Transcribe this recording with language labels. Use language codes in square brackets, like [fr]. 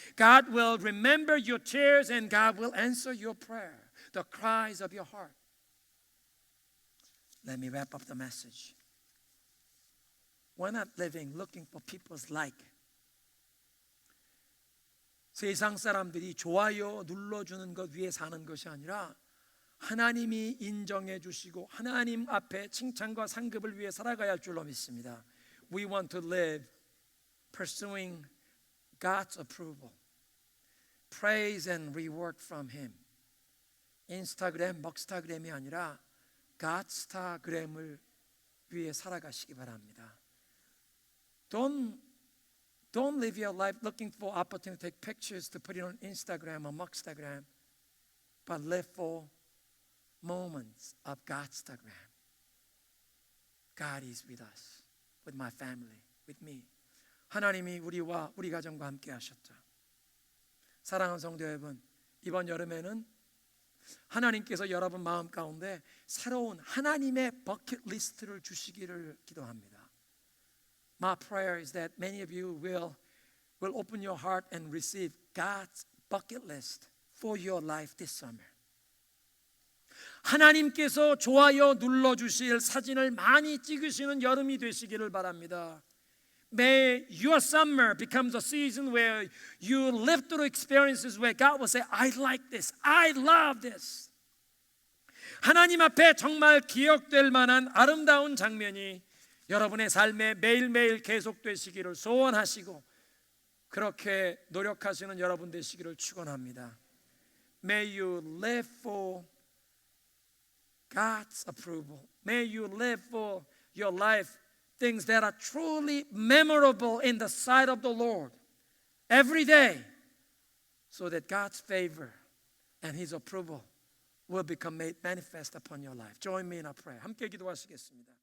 [en] God will remember your tears and God will answer your prayer, the cries of your heart. Let me wrap up the message. We're not living looking for people's like. [ko] 세상 사람들이 좋아요 눌러주는 것 위해 사는 것이 아니라 하나님이 인정해 주시고 하나님 앞에 칭찬과 상급을 위해 살아가야 할 줄로 믿습니다. [en] We want to live pursuing God's approval, praise and reward from Him. [ko] 인스타그램, 먹스타그램이 아니라 갓스타그램을 위해 살아가시기 바랍니다. [en] Don't live your life looking for opportunity to take pictures to put it on Instagram or Mugstagram, but live for moments of Godstagram. God is with us, with my family, with me. [ko] 하나님이 우리와 우리 가정과 함께 하셨죠. 사랑하는 성도 여러분, 이번 여름에는 하나님께서 여러분 마음 가운데 새로운 하나님의 버킷리스트를 주시기를 기도합니다. [en] My prayer is that many of you will open your heart and receive God's bucket list for your life this summer. [ko] 하나님께서 좋아요 눌러주실 사진을 많이 찍으시는 여름이 되시기를 바랍니다. [en] May your summer becomes a season where you live through experiences where God will say, I like this, I love this. [ko] 하나님 앞에 정말 기억될 만한 아름다운 장면이 여러분의 삶에 매일매일 계속되시기를 소원하시고 그렇게 노력하시는 여러분 되시기를 축원합니다. [en] May you live for God's approval. May you live for your life things that are truly memorable in the sight of the Lord every day, so that God's favor and His approval will become made manifest upon your life. Join me in a prayer. [ko] 함께 기도하시겠습니다.